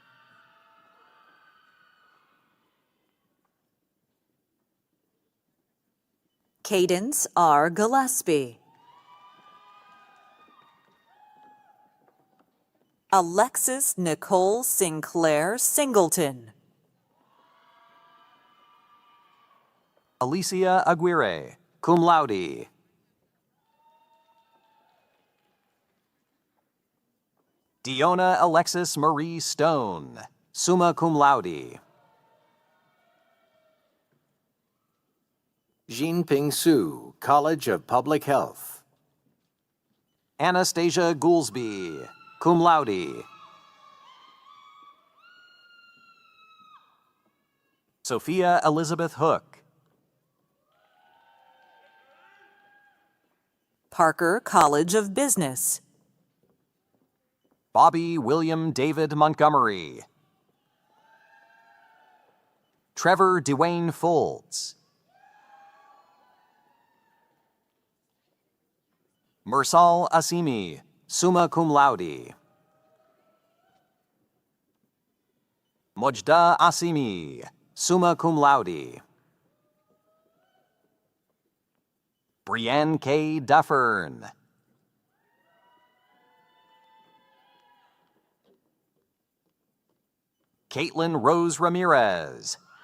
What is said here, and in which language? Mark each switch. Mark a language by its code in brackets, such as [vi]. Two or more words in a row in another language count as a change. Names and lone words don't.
[en] Cadence R. Gillespie. Alexis Nicole Sinclair Singleton. Alicia Aguirre, [la] cum laude. [en] Diona Alexis Marie Stone, [la] summa cum laude. [en] Jinping Su, College of Public Health. Anastasia Goolsby, [la] cum laude. [en] Sophia Elizabeth Hook. Parker College of Business. Bobby William David Montgomery. Trevor Dwayne Folds. Mursal Asimi, [la] summa cum laude. [en] Mojda Asimi, [la] summa cum laude. [en] Brianne K. Duffern. Caitlin Rose Ramirez.